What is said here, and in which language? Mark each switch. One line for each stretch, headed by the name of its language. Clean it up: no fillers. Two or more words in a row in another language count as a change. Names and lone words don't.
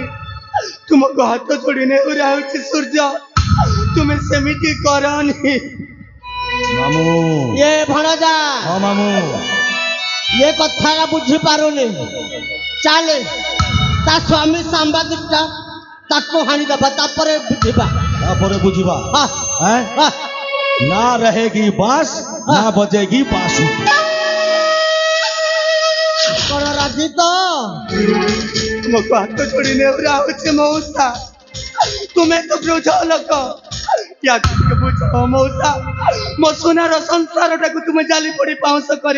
Odia: ତୁମକୁ ହାତ ଯୋଡ଼ି ନେହୁରା ହଉଛି ସୂର୍ଯ୍ୟ, ତୁମେ ସେମିତି କରନି। ମାମୁଁ। ଇଏ ଭଣଜା ହଁ ମାମୁଁ। ଇଏ କଥାଟା ବୁଝିପାରୁନି। ଚାଲେ ତା ସ୍ୱାମୀ ସାମ୍ବାଦିକଟା, ତାକୁ ହାଣିଦେବା, ତାପରେ ବୁଝିବା।
Hindi: हैं?
Odia: ହଁ।
Hindi: ना रहेगी बांस ना बजेगी बांसुरी।
Odia: କଣ ରାଜି ତ? ତୁମକୁ ହାତ ଯୋଡ଼ି ନେହୁରା ହଉଛି ମଉସା, ତୁମେ ତ ବୃଝ ଲୋକ। ୟାକୁ ଟିକେ ବୁଝ ମଉସା, ମୋ ସୁନାର ସଂସାରଟାକୁ ତୁମେ ଜାଲି ପୋଡ଼ି ପାଉଁଶ କରି